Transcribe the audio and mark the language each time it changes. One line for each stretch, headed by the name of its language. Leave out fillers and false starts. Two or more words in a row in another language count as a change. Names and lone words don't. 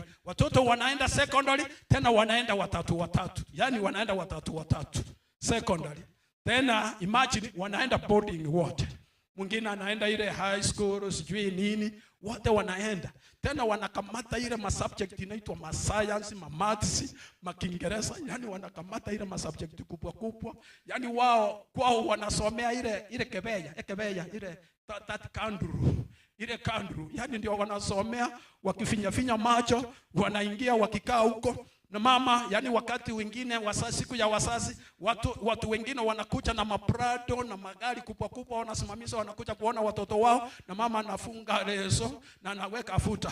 Swahili: Watoto wanaenda secondary, tena wanaenda watatu. Yaani wanaenda watatu secondary. Tena imagine wanaenda boarding wote. Mwingine anaenda ile
English: high school
Swahili: sijui nini, wote wanaenda. Tena wanakamata ile masubject inaitwa ma science, ma maths, ma Kiingereza, yani wanakamata ile masubject kubwa. Yani wao kwao wanasomea ile kebeya ile kandru. Yani ndio wanasomea wakifinya macho, wanaingia wakikaa huko. Na mama, yani wakati wengine wazazi, siku ya wazazi, watu wengine wanakuja na maprado na magari kubwa wanasimamisha, wanakuja kuona watoto wao, na mama anafunga leso na anaweka futa.